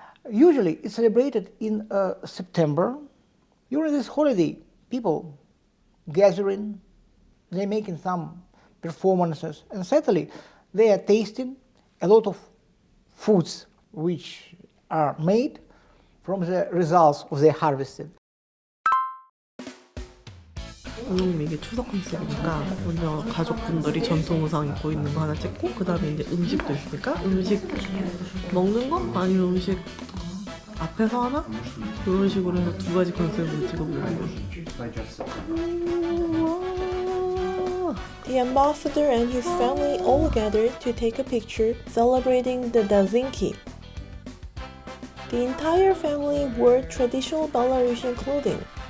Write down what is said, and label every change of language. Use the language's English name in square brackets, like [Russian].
[English] Usually it's celebrated in September. During this holiday, people gathering, they're making some performances, and certainly they are tasting a lot of foods which are made from the results of their harvesting. [Korean] 이게 추석 컨셉이니까 먼저 가족분들이 전통 의상 입고 있는 거 하나 찍고 그 다음에 이제 음식도 있으니까 음식 먹는 거 아니면 음식 앞에서 하나 이런 식으로 해서 두 가지 컨셉으로 찍어보는 거. [English] The ambassador and his family all gathered to take a picture celebrating the Danzhinki. The entire family wore traditional Belarusian clothing.